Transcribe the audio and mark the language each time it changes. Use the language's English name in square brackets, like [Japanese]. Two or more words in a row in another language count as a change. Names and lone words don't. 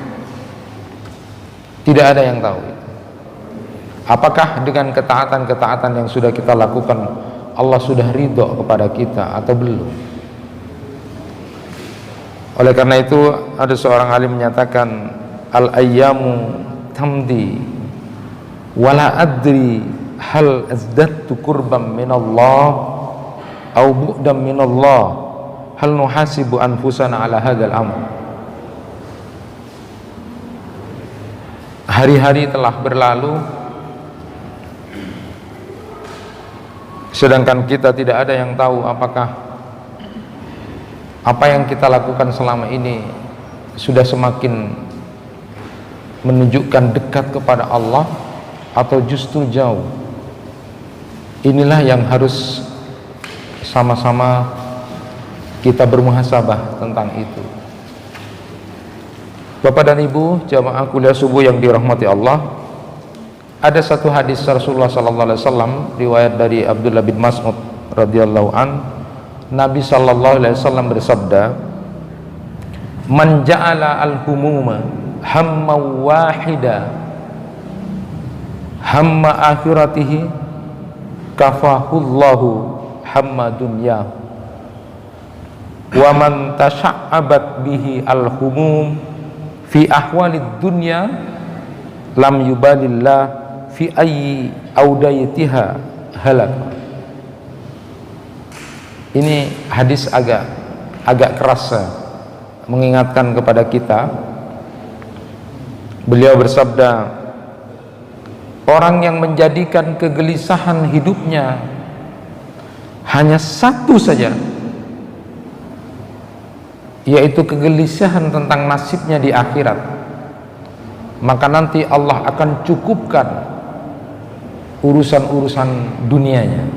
[Indonesian] Tidak ada yang tahu. Apakah dengan ketaatan-ketaatan yang sudah kita lakukan Allah sudah ridho kepada kita atau belum? Oleh karena itu ada seorang alim menyatakan, [Arabic] الأيام تمضي ولا أدري هل ازددت قربا من الله أو بعدا من الله هل نحاسب أنفسنا على هذا الأمر. [Indonesian] Hari-hari telah berlalu sedangkan kita tidak ada yang tahu apakah apa yang kita lakukan selama ini sudah semakin menunjukkan dekat kepada Allah atau justru jauh. Inilah yang harus sama-sama kita bermuhasabah tentang itu. Bapak dan Ibu jamaah kuliah subuh yang dirahmati Allah, ada satu hadis Rasulullah [Arabic] صلى الله عليه وسلم [Indonesian] riwayat dari Abdullah bin Mas'ud [Arabic] رضي الله عن, [Indonesian] Nabi [Arabic] صلى الله عليه وسلم [Indonesian] bersabda, [Arabic] "من جعل الهموم هما واحدا هم آخرته كفاه الله هم دنيا ومن تشعبت به الهموم في أحوال الدنيا لم يبال الله في أي أوديتها هلك." [Indonesian] Ini hadis agak keras mengingatkan kepada kita. Beliau bersabda, orang yang menjadikan kegelisahan hidupnya hanya satu saja, yaitu kegelisahan tentang nasibnya di akhirat, maka nanti Allah akan cukupkan urusan-urusan dunianya.